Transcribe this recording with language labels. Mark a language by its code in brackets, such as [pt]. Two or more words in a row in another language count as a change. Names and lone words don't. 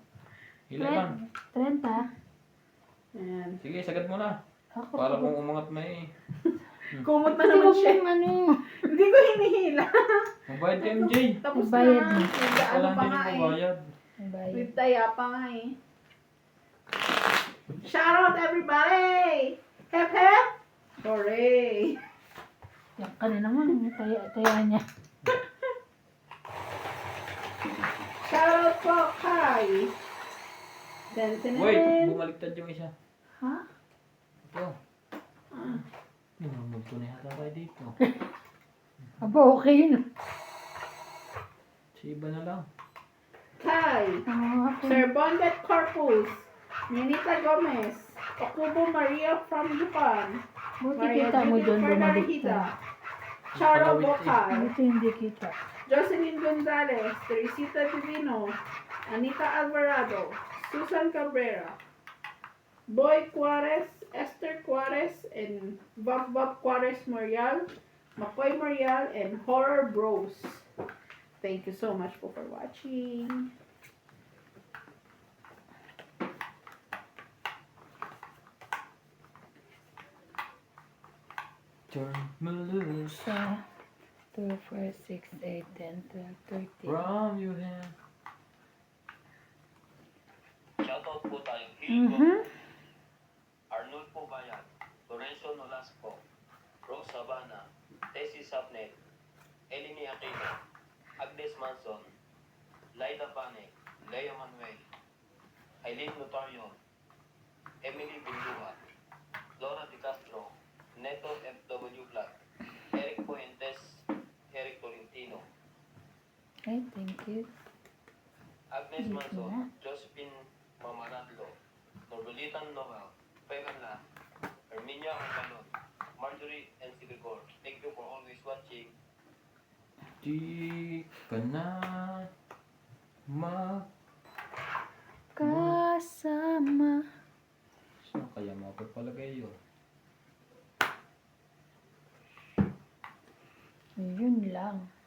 [tl] Ilan? 30. Ayan. Sige, sagad mo na. Ako. Para kung umangat na eh. Kumot na Kasi naman huwag siya. mong ano. Hindi ko hinihila. Magbayad ka MJ. Tapos Bayad na. mo. Ano Wala pa din nga yung eh. magbayad. Bayad. With taya pa nga eh. [en] Shout out everybody! Hep hep! Hooray! [tl] Yan ka na naman. Taya niya. [en] Shout out [tl] po kay Denton. Wait, bumaliktad yung isa. Ha? Ito. Namamulto na yata tayo dito. Aba, okay na. Si iba na lang. Kay Ako. [en] Sir Bondet Corpus, Ninita Gomez, Okubo Maria from Japan, [tl] Buti Maria kita mo Judith doon bumalik Fernandita, ka. Charo Bocay, Buti hindi kita. Jocelyn Gonzalez, Teresita Divino, [en] Anita Alvarado, Susan Cabrera, Boy Juarez, Esther Juarez, and Bob Juarez Morial, Makoy Morial, and Horror Bros. Thank you so much for watching. Turn me loose So, 2, 4, 6, 8, 10, 12, 13. from your hand. [tl] Shoutout po tayo. Hilco, Mhm. Arnold po Bayan, Lorenzo Nolasco, Rose Sabana, Tessie Sapnet, Eleni Aquino, Agnes Manson, Laida Panek, Lea Manuel, Aileen Notario, Emily Bindua, Laura Di Castro, Neto FW Black, Eric Fuentes, Eric Tolentino, [en] Okay, thank you. [tl] Agnes Dito Manson, na. Josephine Mamaratlo, Norbelitan Noel, Pegala, Herminia Arcanon, Marjorie and Sigurgor. [en] Thank you for always watching. [tl] Di ka na Kasama. Saan kaya mapapalagay yun? Yun lang.